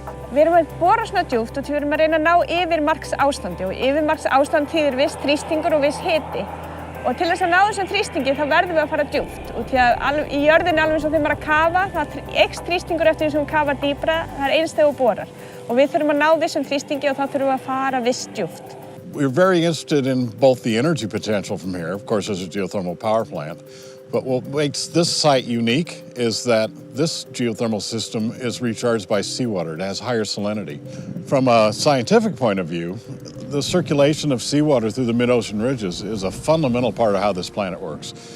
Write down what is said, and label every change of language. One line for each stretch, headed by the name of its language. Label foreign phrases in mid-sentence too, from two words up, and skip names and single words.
Icelandic: Við erum að bora svona djúpt og við erum að reyna að ná yfirmarksástandi og yfirmarksástand þýðir viss þrýstingur og viss hiti. Og til þess að ná þessum þrýstingi þá verðum við að fara djúpt og því að í jörðinni alveg eins og þegar maður að kafa, það eykst þrýstingur eftir því sem kafar dýpra, það eins þegar þú borar. Og við þurfum að ná vissum þrýstingi og þá þurfum við að fara viss djúpt.
English: We're very interested in both the energy potential from here, of course, as a geothermal power plant. But what makes this site unique is that this geothermal system is recharged by seawater. It has higher salinity. From a scientific point of view, the circulation of seawater through the mid-ocean ridges is a fundamental part of how this planet works.